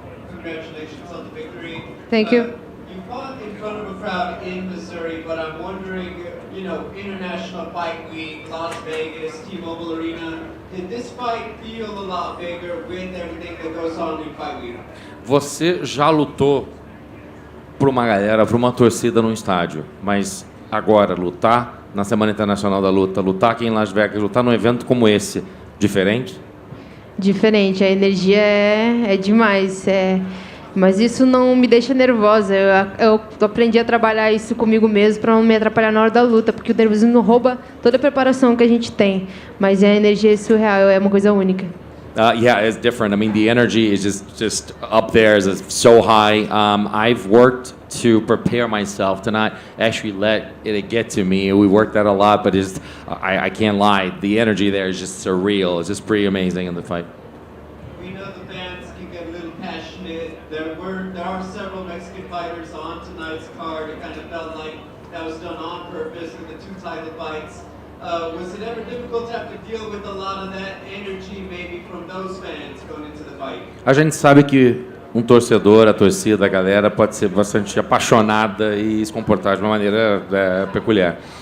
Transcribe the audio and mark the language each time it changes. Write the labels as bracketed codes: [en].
[en] Congratulations on the victory. Thank you. You fought in front of a crowd in Missouri, but I'm wondering, International Fight Week, Las Vegas, T-Mobile Arena, did this fight feel a lot bigger with everything that goes on in Fight Week? [pt] Você já lutou para uma galera, para uma torcida no estádio, mas agora lutar na Semana Internacional da Luta, lutar aqui em Las Vegas, lutar num evento como esse, diferente? Diferente, a energia é demais. Mas isso não me deixa nervosa. Eu aprendi a trabalhar isso comigo mesmo para não me atrapalhar na hora da luta, porque o nervosismo rouba toda a preparação que a gente tem. Mas a energia é surreal, é uma coisa única. [en] Yeah, it's different. I mean, the energy is just up there, is so high. I've worked to prepare myself to not actually let it get to me. We worked that a lot, but I can't lie. The energy there is just surreal. It's just pretty amazing in the fight. We know the fans can get a little passionate. There are several Mexican fighters on tonight's card. It kind of felt like that was done on purpose with the two title fights. Was it ever difficult to have to deal with a lot of that energy maybe from those fans going into the fight? [pt] A gente sabe que torcedor, a torcida, a galera pode ser bastante apaixonada e se comportar de uma maneira peculiar.